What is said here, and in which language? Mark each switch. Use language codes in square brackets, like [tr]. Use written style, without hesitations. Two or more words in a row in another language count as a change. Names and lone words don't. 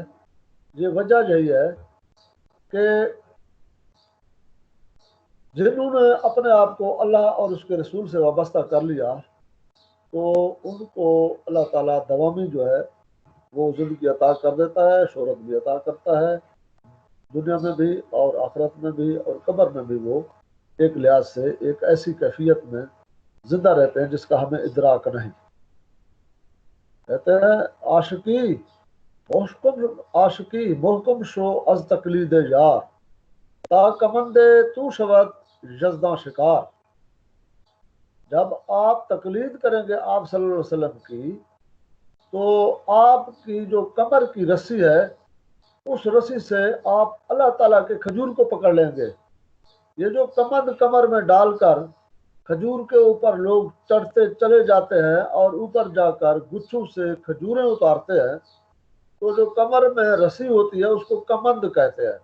[ur] یہ وجہ یہی ہے کہ جنہوں نے اپنے آپ کو اللہ اور اس کے رسول سے وابستہ کر لیا تو ان کو اللہ تعالیٰ دوامی جو ہے وہ زندگی عطا کر دیتا ہے، شہرت بھی عطا کرتا ہے، دنیا میں بھی اور آخرت میں بھی اور قبر میں بھی وہ ایک لحاظ سے ایک ایسی کیفیت میں زندہ رہتے ہیں جس کا ہمیں ادراک نہیں۔ کہتے ہیں [fa] عاشقی محکم شو از تقلید یار، تا کمندے تو شود یزداں شکار۔ [ur] جب آپ تقلید کریں گے آپ [ar] صلی اللہ علیہ وسلم [ur] کی تو آپ کی جو کمر کی رسی ہے اس رسی سے آپ اللہ تعالیٰ کے کھجور کو پکڑ لیں گے۔ یہ جو کمند کمر میں ڈال کر کھجور کے اوپر لوگ چڑھتے چلے جاتے ہیں اور اوپر جا کر گچھوں سے کھجوریں اتارتے ہیں، تو جو کمر میں رسی ہوتی ہے اس کو کمند کہتے ہیں۔